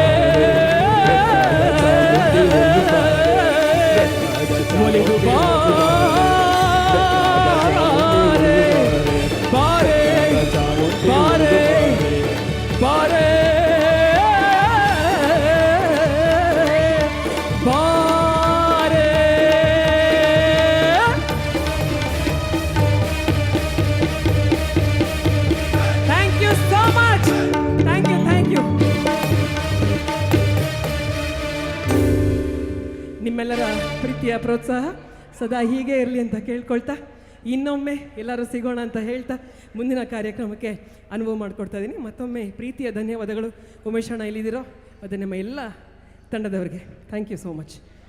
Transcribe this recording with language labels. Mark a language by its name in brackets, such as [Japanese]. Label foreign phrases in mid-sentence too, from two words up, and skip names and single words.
[Kannada] ಒಲಿದು ಬಾರೆ ಬಾರೆ ಬಾರೆ ಬಾರೆ ಬಾರೆ [English] Thank you so much thank you [Kannada] ನಿಮ್ಮೆಲ್ಲರ ಪ್ರೀತಿಯ ಪ್ರೋತ್ಸಾಹ ಸದಾ ಹೀಗೆ ಇರಲಿ ಅಂತ ಕೇಳ್ಕೊಳ್ತಾ ಇನ್ನೊಮ್ಮೆ ಎಲ್ಲರೂ ಸಿಗೋಣ ಅಂತ ಹೇಳ್ತಾ ಮುಂದಿನ ಕಾರ್ಯಕ್ರಮಕ್ಕೆ ಅನುಭವ ಮಾಡಿಕೊಡ್ತಾ ಇದ್ದೀನಿ. ಮತ್ತೊಮ್ಮೆ ಪ್ರೀತಿಯ ಧನ್ಯವಾದಗಳು. ಉಮೇಶ್ ಅಣ್ಣ ಇಲ್ಲಿದ್ದೀರೋ ಮತ್ತು ನಿಮ್ಮ ಎಲ್ಲ ತಂಡದವರಿಗೆ [English] thank you so much.